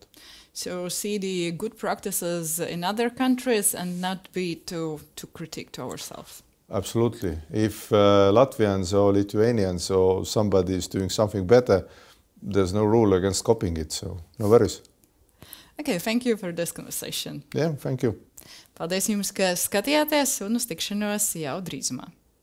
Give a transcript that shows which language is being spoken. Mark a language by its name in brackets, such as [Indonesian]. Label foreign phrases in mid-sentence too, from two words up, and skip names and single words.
[English] So see the good practices in other countries and not be too critic to ourselves. Absolutely. If Latvians or Lithuanians or somebody is doing something better, there's no rule against copying it, so no worries. Okay, thank you for this conversation. Yeah, thank you. [Latvian] Paldies jums, ka skatījāties, un uz tikšanos jau drīzumā.